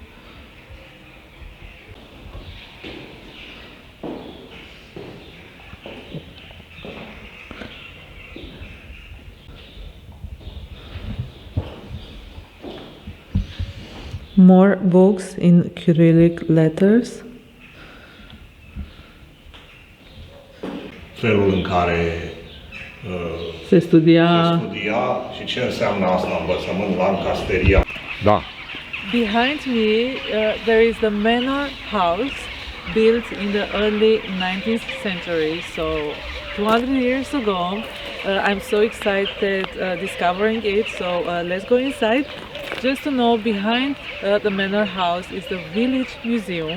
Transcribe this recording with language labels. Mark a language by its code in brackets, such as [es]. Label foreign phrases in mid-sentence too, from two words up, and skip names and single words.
[en] More books in Cyrillic letters. [ro] Felul în care Se studia. Și ce înseamnă asta învățământ la încasteria. Da. [en] Behind me, there is the manor house built in the early 19th century, so 200 years ago. I'm so excited discovering it, so let's go inside. Just to know, behind the manor house is the village museum.